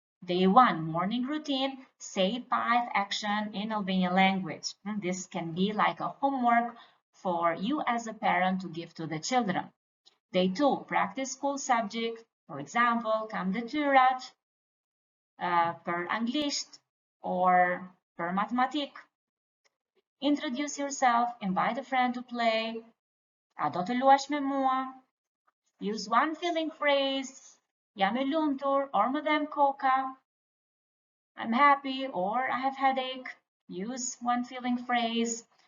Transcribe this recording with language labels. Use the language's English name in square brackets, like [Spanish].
[English] Day 1, morning routine, say 5 action in Albanian language. This can be like a homework for you as a parent to give to the children. Day 2, practice school subject. For example, [Albanian] kam detyrat për anglisht or për matematik. [English] Introduce yourself, invite a friend to play. [Albanian] A do të luash me mua? [English] Use one feeling phrase. [Albanian] Jam e lumtur or më dhem koka. [English] I'm happy or I have headache. Use one feeling phrase.